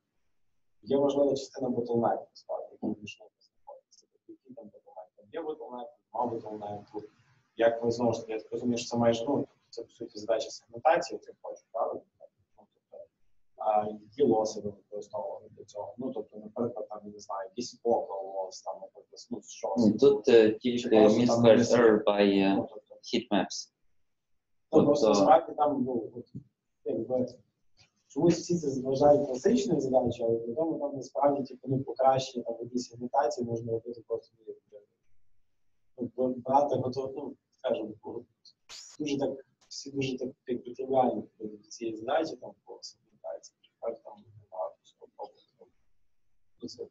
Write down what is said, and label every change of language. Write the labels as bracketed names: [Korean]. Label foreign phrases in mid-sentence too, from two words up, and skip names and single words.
[Ukrainian] Є важлива частина bottleneck, насправді, яка між ними знаходиться. Тобто, які там bottleneck? Там є bottleneck, нема bottleneck. Як ви знову ж таки, я так розумію, що це майже, це, по суті, задача сегментації цих точок, правильно? Які лоси ви використовували для цього? Тобто, наприклад, там, не знаю, якийсь [English] local loss, [Ukrainian] там, наприклад, щось. Тут тільки [English] mean squared error by heat maps. [Ukrainian] Просто насправді там, якби, чомусь всі це вважають класичною задачею, але при тому там насправді, покращення там в якійсь сегментації можна робити просто брати готово, скажімо, всі дуже так тривіальні до цієї задачі, там, по сегментації, там багато спробувати.